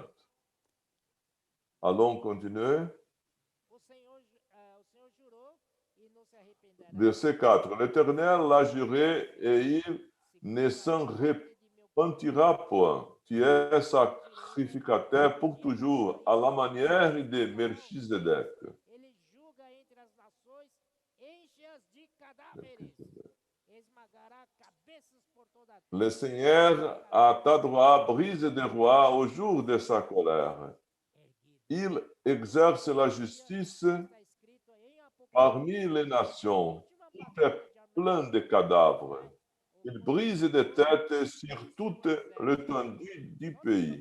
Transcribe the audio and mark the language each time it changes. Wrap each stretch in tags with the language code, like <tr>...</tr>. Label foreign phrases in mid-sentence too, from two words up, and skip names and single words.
<fr>Allons continuer. Verset 4. L'Éternel l'a juré et il ne s'en repentira point. Tu es sacrificateur pour toujours, à la manière de Melchizedek.</fr> <pt>Ele julga entre as nações, enche-as de cadáveres, esmagará cabeças por toda a terra.</pt> <fr>Le Seigneur à ta droite brise des rois au jour de sa colère. Il exerce la justice parmi les nations. Tout est plein de cadavres. Il brise des têtes sur toute l'étendue du pays.</fr>